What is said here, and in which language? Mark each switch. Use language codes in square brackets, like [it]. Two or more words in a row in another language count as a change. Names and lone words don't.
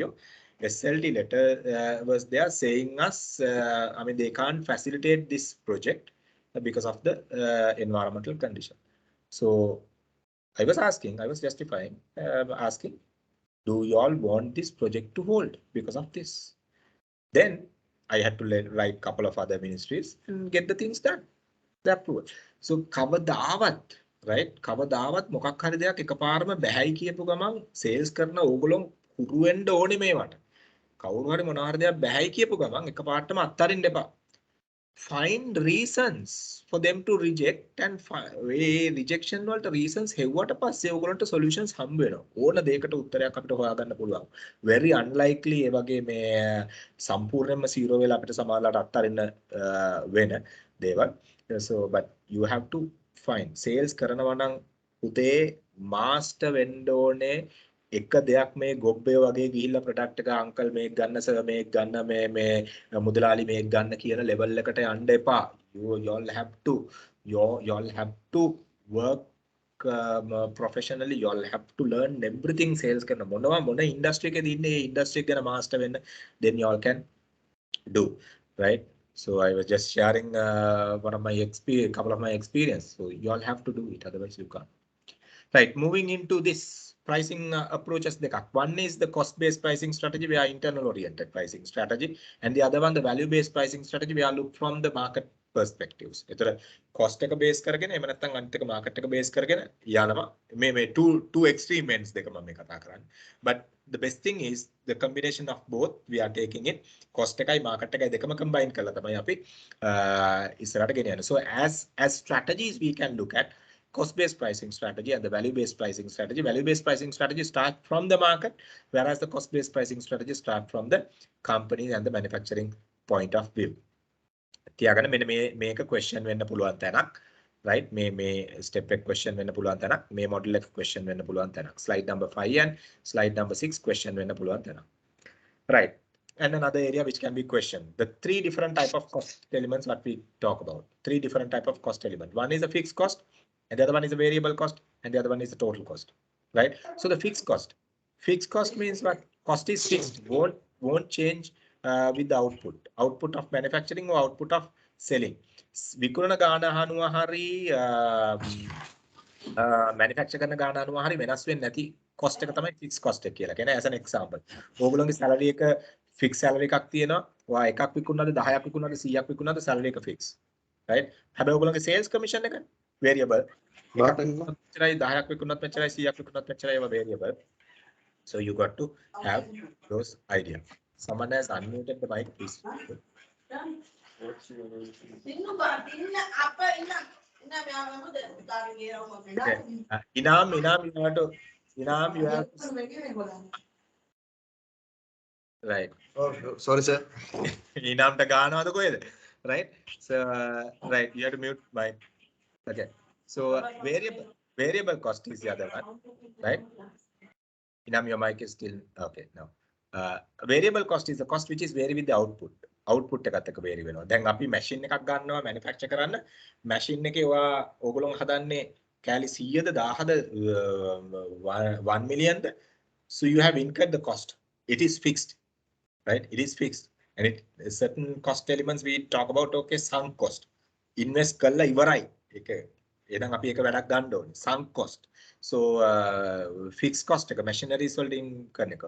[en] SLT letter was there saying us, I mean, they can't facilitate this project because of the environmental condition. So I was justifying, asking, do you all want this project to hold because of this? Then I had to write a couple of other ministries and get the things done, the approval. [si] So කවදාවත්, right? කවදාවත් මොකක් හරි දෙයක් එකපාරම බැහැයි කියපු ගමන් sales කරන ඕගොල්ලෝ හුරු වෙන්න ඕනේ මේවට. කවුරු හරි මොනවා හරි දෙයක් බැහැයි කියපු ගමන් එකපාරටම අත්හරින්න එපා. [en] Find reasons for them to reject, and rejection වලට reasons [si] හෙව්වට පස්සේ ඕගොල්ලන්ට [en] solutions [si] හම්බ වෙනවා. ඕන දෙයකට උත්තරයක් අපිට හොයාගන්න පුළුවන්. [en] Very unlikely [si] ඒ වගේ මේ සම්පූර්ණයෙන්ම zero වෙලා අපිට සමහරලාට අත්හරින්න වෙන දේවල්. [en] So but you have to find sales [si] කරනවා නම් පුතේ [en] master [si] වෙන්න ඕනේ. එක දෙයක් මේ ගොබ්බේ වගේ ගිහිල්ලා ප්‍රොඩක්ට් එක අංකල් මේක ගන්න සර් මේක ගන්න මේ මුදලාලි මේක ගන්න කියන ලෙවල් එකට යන්න එපා. [en] you all have to work professionally. You all have to learn everything sales [si] කරන මොන ඉන්ඩස්ට්‍රි එකේදී ඉන්නේ ඒ ඉන්ඩස්ට්‍රි එක ගැන මාස්ටර් වෙන්න, [en] then you all can do, right? So I was just sharing one of my couple of my experience. So you all have to do it, otherwise you can't. Right, moving into this pricing approaches. One is the cost-based pricing strategy, we are internal-oriented pricing strategy, and the other one, the value-based pricing strategy, we are look from the market perspectives. It's cost base [si] කරගෙන එහෙම නැත්නම් අනිත් එක market එක base කරගෙන යනවා. මේ [en] two extreme ends [si] දෙක මම මේ කතා කරන්නේ. [en] But the best thing is the combination of both. We are taking it cost [si] එකයි market එකයි දෙකම combine කරලා තමයි අපි ඉස්සරහට ගෙනියන්නේ. [en] So as strategies we can look at cost-based pricing strategy and the value-based pricing strategy. Value-based pricing strategy start from the market, whereas the cost-based pricing strategy start from the company and the manufacturing point of view. [si] තියාගන්න මෙන්න මේක question වෙන්න පුළුවන් තැනක්, right? මේ step එක question වෙන්න පුළුවන් තැනක්, මේ model එක question වෙන්න පුළුවන් තැනක්. [en] Slide number 5 and slide number 6 question [si] වෙන්න පුළුවන් තැනක්. [en] Right. And another area which can be questioned. The three different type of cost elements what we talk about. Three different type of cost element. One is a fixed cost, and the other one is a variable cost, and the other one is the total cost, right? So the fixed cost means what? Cost is fixed, won't change with the output of manufacturing or output of selling. [si] විකුණන ගාන අහනවා හරි manufacture කරන ගාන අහනවා හරි වෙනස් වෙන්නේ නැති cost එක තමයි [en] fixed cost [si] එක කියලා කියන්නේ. [en] As an example, [si] ඕගොල්ලෝගේ salary එක fixed salary එකක් තියෙනවා. ඔයා එකක් විකුණනද 10ක් විකුණනද 100ක් විකුණනද salary එක fixed, right? හැබැයි ඕගොල්ලෝගේ [en] sales commission [si] එක variable. මෙච්චරයි 10ක් විකුණනත් මෙච්චරයි 100ක් විකුණනත් මෙච්චරයි ඒවා variable. [en] So you got to have those idea. Someone has unmuted the mic, please. Okay. Inam, you have to, right. Oh, sorry, sir. Inam ta gana wada koyeda, right? So right, you have to mute mic. Okay. So variable cost is the other one, right? Inam, your mic is still okay now. Variable cost is the cost which is vary with the output. [si] Output එකත් එක්ක vary වෙනවා. දැන් අපි machine එකක් ගන්නවා manufacture කරන්න. Machine එකේ ඕගොල්ලෝ හදන්නේ කෑලි 100ද 1000ද 1 millionද. [en] So you have incurred the cost. It is fixed, right? It is fixed. And certain cost elements we talk about, okay, sunk cost. [si] Invest කළා ඉවරයි. ඒක එහෙනම් අපි එක වැඩක් ගන්න ඕනේ. [en] Sunk cost. So fixed cost [si] එක machineries වලින් කරන එක.